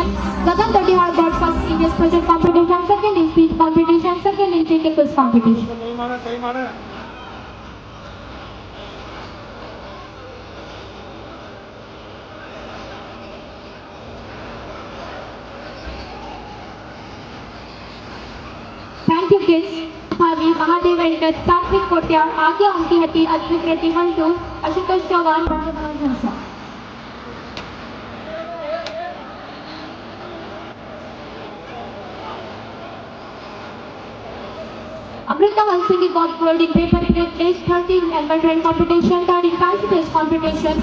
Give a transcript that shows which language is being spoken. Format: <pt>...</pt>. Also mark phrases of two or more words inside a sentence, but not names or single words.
<en>Gagan Dodihar got first in EVS project competition, second in speech competition, second in GK quiz competition. Thank you kids. Bhavi, Mahadev Venkat, Satvik Kotya, Agya Unki Hati, Advik Reddy Hantu, Ashutosh Chauhan, Bhajavan Hansa. Amrita Hansini got gold in paper plate race, 13 in annual drawing competition, 3rd in fancy dress competition.</en>